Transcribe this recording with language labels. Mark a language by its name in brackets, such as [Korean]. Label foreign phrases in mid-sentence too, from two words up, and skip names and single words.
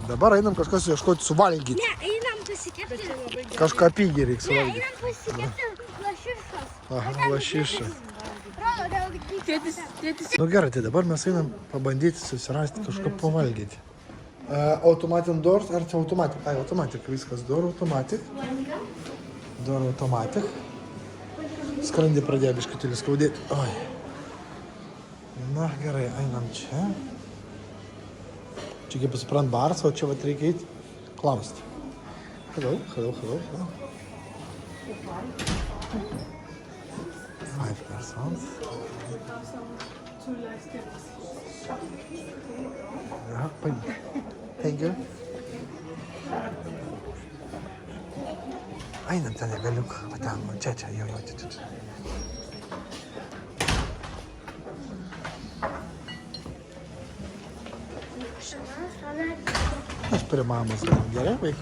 [Lithuanian] Dabar einam kažkas ieškoti suvalgyti. Ne, einam pasikepti. Kažką pigiai reikia suvalgyti. Einam pasikepti lašišas. Aha, lašiša. Tėtis. Nu gerai, tai dabar mes einam pabandyti susirasti kažką pavalgyti. [English] Automatic doors, [Lithuanian] ar čia [English] automatic? Ai, automatic, viskas, door automatic. Door automatic. [Lithuanian] Skrandį pradėjo biškutėlį skaudėti. Oi. Na gerai, einam čia. Čia kaip suprant baras, o čia vat reikia eiti klausti. [English] Hello. 5 persons. [Lithuanian] Ja, paimk. [English] Thank you. [Lithuanian] Einam ten negaliuk, va ten, čia, jo, čia. Aš prie mamos, gerai, vaikučiai?